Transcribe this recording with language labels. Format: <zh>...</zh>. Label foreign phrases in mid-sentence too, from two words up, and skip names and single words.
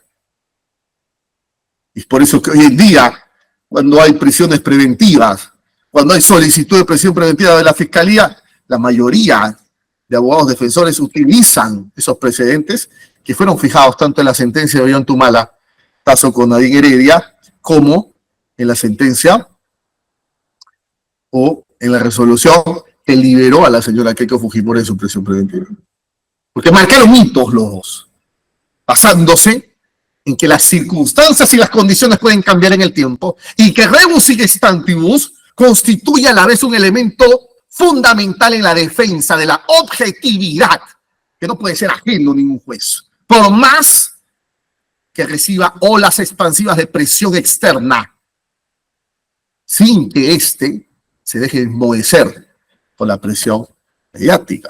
<es>Y es por eso que hoy en día, cuando hay prisiones preventivas, cuando hay solicitud de prisión preventiva de la Fiscalía, la mayoría de abogados defensores utilizan esos precedentes que fueron fijados tanto en la sentencia de Ollantumala, caso con Nadine Heredia, como en la sentencia o en la resolución que liberó a la señora Keiko Fujimori en su prisión preventiva. Porque marcaron hitos los dos, basándose en que las circunstancias y las condiciones pueden cambiar en el tiempo y que</es> <la>rebus sic stantibus</la> <es>constituye a la vez un elemento fundamental en la defensa de la objetividad, que no puede ser ajeno a ningún juez, por más que reciba olas expansivas de presión externa, sin que éste se deje enmohecer por la presión mediática.</es>